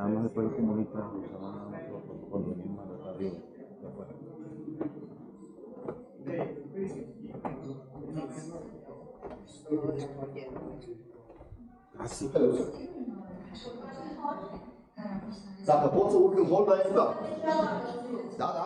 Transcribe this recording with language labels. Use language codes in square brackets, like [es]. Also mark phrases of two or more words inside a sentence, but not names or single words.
[es] puede comunicar, se van a cuando vienen más de arriba, de afuera. Así. [ro] Dacă pot să urc în hol, mai da. Da, da?